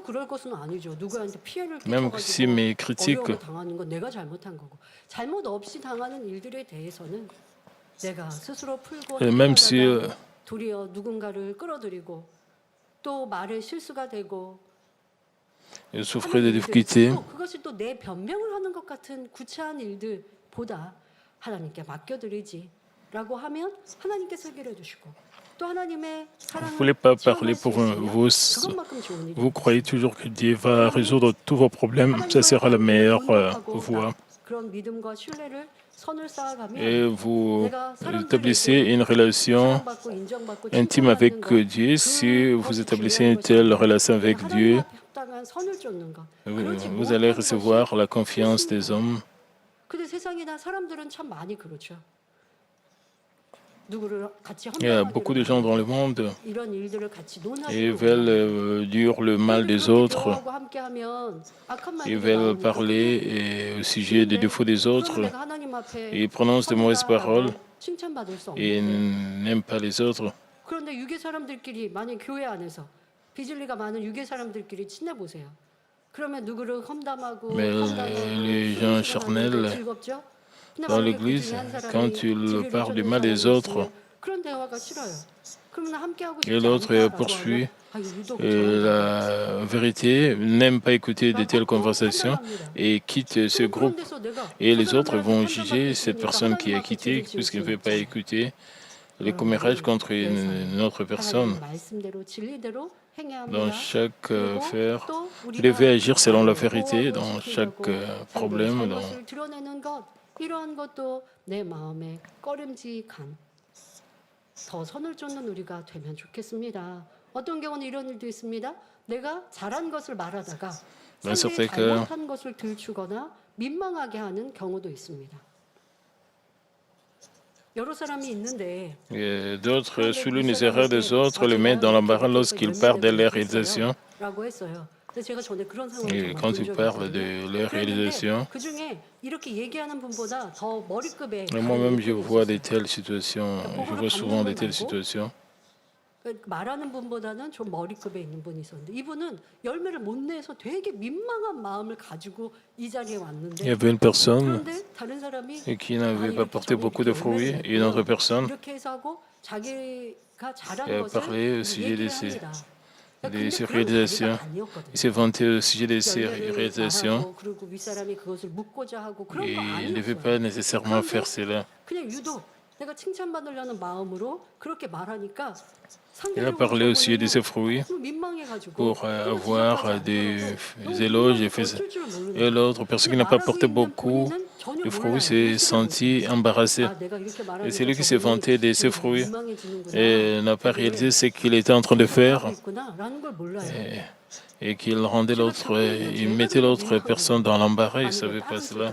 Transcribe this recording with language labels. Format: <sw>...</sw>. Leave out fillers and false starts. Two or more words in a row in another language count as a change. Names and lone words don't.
<fr>Même s'ils me critiquent, même si ils souffrent de difficultés,</fr> <ko>그것이 또 내 변명을 하는 것 같은 구차한 일들보다 하나님께 맡겨드리지라고 하면 하나님께서 해결해 주시고 또 하나님의</ko> <fr>vous ne voulez pas parler pour vous. Vous croyez toujours que Dieu va résoudre tous vos problèmes. Ça sera la meilleure voie.</fr> <ko>그런 믿음과 신뢰를 선을 쌓아가면</ko> <fr>Et vous établissez une relation intime avec Dieu. Si vous établissez une telle relation avec Dieu, vous allez recevoir la confiance des hommes.</fr> <ko>근데 세상이나 사람들은 참 많이 그렇죠.</ko> <fr>Il y a beaucoup de gens dans le monde et veulent dire le mal des autres. Ils veulent parler au sujet des défauts des autres. Ils prononcent de mauvaises paroles et n'aiment pas les autres.</fr> <ko>그런데 유괴 사람들끼리 만약 교회 안에서 비진리가 많은 유괴 사람들끼리 친해 보세요. 그러면 누구를 험담하고</ko> <fr>Mais les gens charnels</fr> <ko>즐겁죠? 근데</ko> <fr>dans</fr> <ko>만약에 그</ko> <fr>l'Église,</fr> <ko>중에 한 사람이</ko> <fr>quand ils</fr> <ko>진리를</ko> <fr>parlent du</fr> <ko>쫓는</ko> <fr>mal des</fr> <ko>사람이</ko> <fr>autres</fr> <ko>있으면 그런 대화가 싫어요. 그러면 함께 하고</ko> <fr>et</fr> <ko>싶지</ko> <fr>l'autre</fr> <ko>않다라고</ko> <fr>poursuit</fr> <ko>하면 유독 저런</ko> <fr>la vérité, n'aime pas écouter de telles conversations et quitte ce groupe. Et les autres vont juger cette personne qui a quitté puisqu'il ne veut pas écouter les commérages contre une autre personne.</fr> <ko>말씀대로 진리대로 행해야</ko> <fr>Dans</fr> <ko>합니다.</ko> <fr>chaque</fr> <ko>그리고</ko> <fr>affaire,</fr> <ko>또</ko> <fr>vous devez agir selon la</fr> <ko>우리가</ko> <fr>vérité</fr> <ko>보호하고</ko> <fr>dans chaque</fr> <ko>지키려고</ko> <fr>problème.</fr> <ko>상대의 잘못을 드러내는 것 이러한 것도 내 마음에 꺼림직한 더 선을 쫓는 우리가 되면 좋겠습니다. 어떤 경우는 이런 일도 있습니다. 내가 잘한 것을 말하다가 상대의 잘못한 것을 들추거나 민망하게 하는 경우도 있습니다. 여러 사람이 있는데</ko> <fr>Et d'autres soulignent les erreurs des autres, les mettent dans l'embarras lorsqu'ils parlent de leur réalisation.</fr> <ko>라고 했어요. 근데 제가 전에 그런 상황을</ko> <fr>Et</fr> <ko>정말</ko> <fr>quand</fr> <ko>본</ko> <fr>ils</fr> <ko>적이</ko> <fr>parlent</fr> <ko>있거든요.</ko> <fr>de leur</fr> <ko>그랬는데</ko> <fr>réalisation,</fr> <ko>그 중에 이렇게 얘기하는 분보다 더 머리급에</ko> <fr>moi-même je vois de</fr> <ko>있었어요.</ko> <fr>telles situations, je vois souvent de telles situations.</fr> <ko>말하는 분보다는 좀 머리급에 있는 분이 있었는데 이분은 열매를 못 내서 되게 민망한 마음을 가지고 이 자리에</ko> <fr>Il y</fr> <ko>왔는데</ko> <fr>avait une personne</fr> <ko>그런데 다른 사람이</ko> <fr>qui n'avait pas porté beaucoup de fruits et une autre personne</fr> <ko>이렇게 해서 하고 자기가 잘한</ko> <fr>a</fr> <ko>것을</ko> <fr>parlé au sujet de</fr> <ko>얘기를</ko> <fr>ses,</fr> <ko>합니다.</ko> <fr>de ses réalisations. Il s'est vanté au sujet de ses réalisations</fr> <ko>그리고 윗사람이 그것을 묻고자 하고 그런</ko> <fr>et</fr> <ko>거</ko> <fr>il ne devait</fr> <ko>아니었어요.</ko> <fr>pas nécessairement faire cela.</fr> <ko>그냥 유독 내가 칭찬받으려는 마음으로 그렇게 말하니까</ko> <fr>Il a parlé au sujet de ses fruits pour avoir des éloges et l'autre personne qui n'a pas porté beaucoup de fruits s'est senti embarrassé. Et celui qui s'est vanté de ses fruits et n'a pas réalisé ce qu'il était en train de faire et qu'il rendait l'autre, il mettait l'autre personne dans l'embarras, il ne savait pas cela.</fr>